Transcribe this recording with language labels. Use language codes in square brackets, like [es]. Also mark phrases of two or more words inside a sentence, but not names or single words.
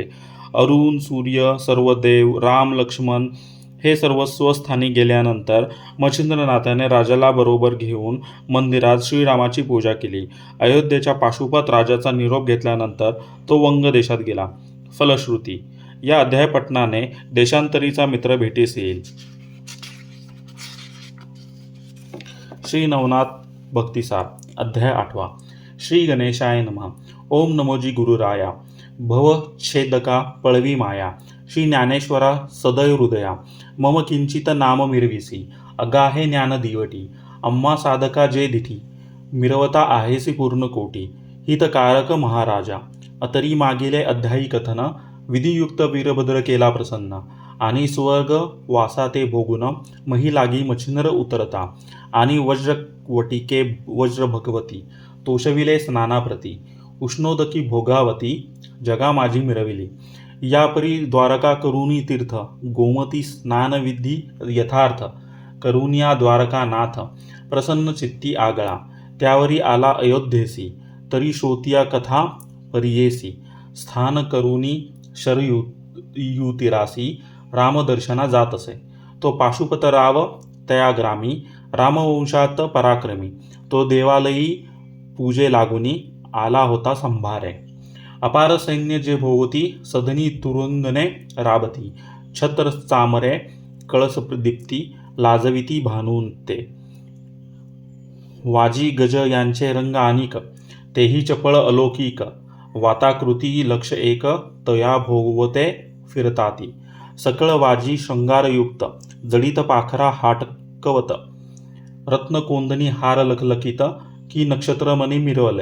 [mr] अरुण, सूर्य, सर्व देव, राम, लक्ष्मण हे सर्व स्वस्थानी गेल्यानंतर मच्छिंद्रनाथाने राजाला बरोबर घेऊन मंदिरात श्रीरामाची पूजा केली. अयोध्येच्या पाशुपत राजाचा निरोप घेतल्यानंतर तो वंग देशात गेला. फलश्रुती या अध्यायपठणाने देशांतरीचा मित्र भेटीस येईल. श्री नवनाथ भक्तिसार अध्याय 8. [sa] श्री गणेशाय नमः. [mr] ओम नमोजी गुरुराया. भवच्छेदका पळवी माया. श्री ज्ञानेश्वरा सदय हृदया. मम किंचित नाम मिरविसी. अगाहे ज्ञान दिवटी. अम्मा साधका जे दिठी. मिरवता आहेसी पूर्ण कोटी. हितकारक महाराजा. अतरी मागिले अध्यायी कथन. विधियुक्त वीरभद्र केला प्रसन्न. आणि स्वर्ग वासा ते भोगुन मही लागी मच्छिंद्र उतरता. आणि वज्रवटिके वज्र भगवती तोषविले स्नानाप्रती. उष्णोदकी भोगावती जगा माझी मिरविली. यापरी द्वारका करुणी तीर्थ. गोमती स्नानविधी यथार्थ. करुनिया द्वारका नाथ. प्रसन्न चित्ती आगळा. त्यावरी आला अयोध्येसी. तरी श्रोतिया कथा परियेसी. स्थान करुणी शरयुतिरासी. रामदर्शना जात असे. तो पाशुपतराव तया ग्रामी. रामवंशात पराक्रमी. तो देवालयी पूजे लागुनी. आला होता संभारे. अपार सैन्य जे भोवती. सदनी तुरुंगने राबती. छत्र चामरे कळस दीप्ती. लाजविती भानुते. वाजी गज यांचे रंग अनिक. तेही चपळ अलौकिक. वाताकृती लक्ष एक. तया भोगवते फिरताती. सकळ वाजी शृंगारयुक्त. जडित पाखरा हाटकवत. रत्नकोंदणी हार लखलखित. की नक्षत्रमणी मिरवले.